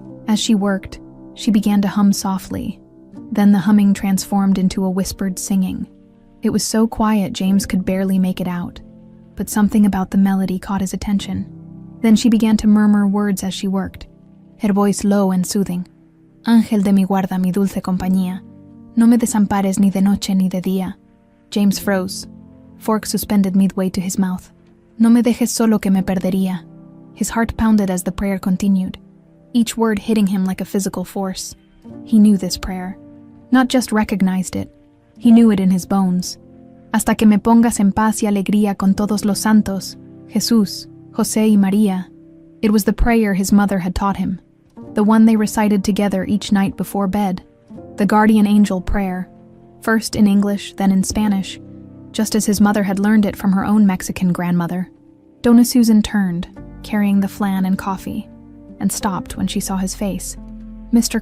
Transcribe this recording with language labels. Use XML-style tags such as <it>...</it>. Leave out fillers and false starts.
<en>As she worked, she began to hum softly. Then the humming transformed into a whispered singing. It was so quiet James could barely make it out, but something about the melody caught his attention. Then she began to murmur words as she worked, her voice low and soothing.</en> <es>Ángel de mi guarda, mi dulce compañía. No me desampares ni de noche ni de día.</es> <en>James froze, fork suspended midway to his mouth.</en> <es>No me dejes solo que me perdería.</es> <en>His heart pounded as the prayer continued, each word hitting him like a physical force. He knew this prayer. Not just recognized it, he knew it in his bones.</en> <es>Hasta que me pongas en paz y alegría con todos los santos, Jesús, José y María.</es> <en>It was the prayer his mother had taught him, the one they recited together each night before bed, the guardian angel prayer, first in English, then in Spanish, just as his mother had learned it from her own Mexican grandmother. Donna Susan turned, carrying the flan and coffee, and stopped when she saw his face. Mr.</en>